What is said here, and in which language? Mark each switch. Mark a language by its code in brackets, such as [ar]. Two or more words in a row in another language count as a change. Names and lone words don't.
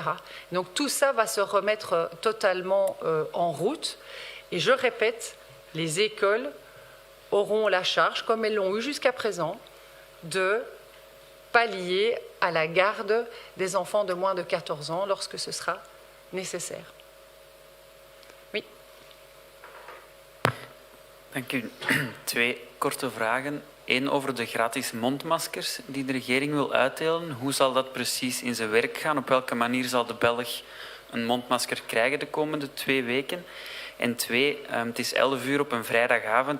[fr] Donc tout ça va se remettre totalement en route. Et je répète, les écoles auront la charge, comme elles l'ont eu jusqu'à présent, de pallier à la garde des enfants de moins de 14 ans lorsque ce sera nécessaire. Oui. [nl] Dank u. 2 korte vragen. 1 over de gratis mondmaskers die de regering wil uitdelen. Hoe zal dat precies in zijn werk gaan? Op welke manier zal de Belg een mondmasker krijgen de komende 2 weken? En 2, het is 11 uur op een vrijdagavond.